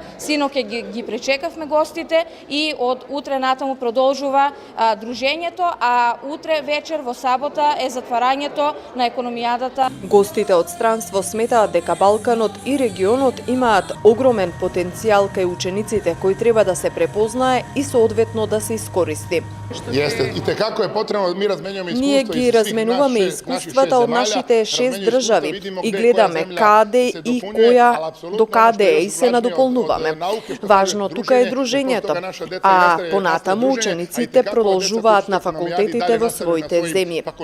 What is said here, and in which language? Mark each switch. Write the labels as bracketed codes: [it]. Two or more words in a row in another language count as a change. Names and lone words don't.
[mk] Синоќ ги пречекавме гостите и од утре натаму продолжува дружењето, а утре вечер во сабота е затварањето на економијадата. Гостите од странство сметаат дека Балканот и регионот имаат огромен потенцијал кај учениците кои треба да се препознае и соодветно да се искористи. [sr] Jeste, i tekako je potrebno, mi razmenjujemo iskustva [mk] Ние ги разменуваме искуствата од нашите 6 држави и гледаме каде и која до каде е и се надополнуваме. Важно тука е дружењето, а понатаму учениците продолжуваат на факултетите во своите земји.